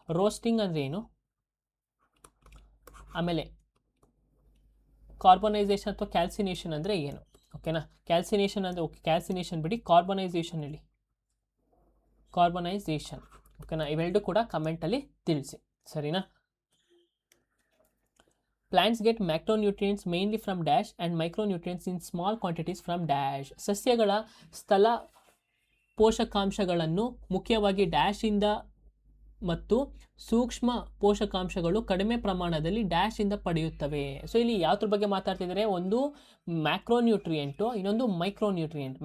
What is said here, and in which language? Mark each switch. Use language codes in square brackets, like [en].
[kn] Roasting ಅಂದರೆ ಏನು, ಆಮೇಲೆ ಕಾರ್ಬನೈಸೇಷನ್ ಅಥವಾ ಕ್ಯಾಲ್ಸಿನೇಷನ್ ಅಂದರೆ ಏನು. ಓಕೆನಾ? ಕ್ಯಾಲ್ಸಿನೇಷನ್ ಅಂದರೆ ಓಕೆ, ಕ್ಯಾಲ್ಸಿನೇಷನ್ ಬಿಡಿ, ಕಾರ್ಬನೈಸೇಷನ್ ಹೇಳಿ, ಕಾರ್ಬನೈಸೇಷನ್. ಓಕೆನಾ? ಇವೆರಡು ಕೂಡ ಕಮೆಂಟಲ್ಲಿ ತಿಳಿಸಿ. ಸರಿನಾ? [en] Plants get macronutrients mainly from dash and micronutrients in small quantities from dash. [kn] ಸಸ್ಯಗಳ ಸ್ಥಳ ಪೋಷಕಾಂಶಗಳನ್ನು ಮುಖ್ಯವಾಗಿ ಡ್ಯಾಶಿಂದ ಮತ್ತು ಸೂಕ್ಷ್ಮ ಪೋಷಕಾಂಶಗಳು ಕಡಿಮೆ ಪ್ರಮಾಣದಲ್ಲಿ ಡ್ಯಾಶಿಂದ ಪಡೆಯುತ್ತವೆ. ಸೊ ಇಲ್ಲಿ ಯಾವ್ದ್ರ ಬಗ್ಗೆ ಮಾತಾಡ್ತಿದ್ದಾರೆ? ಒಂದು ಮ್ಯಾಕ್ರೋನ್ಯೂಟ್ರಿಯೆಂಟು, ಇನ್ನೊಂದು ಮೈಕ್ರೋನ್ಯೂಟ್ರಿಯೆಂಟ್.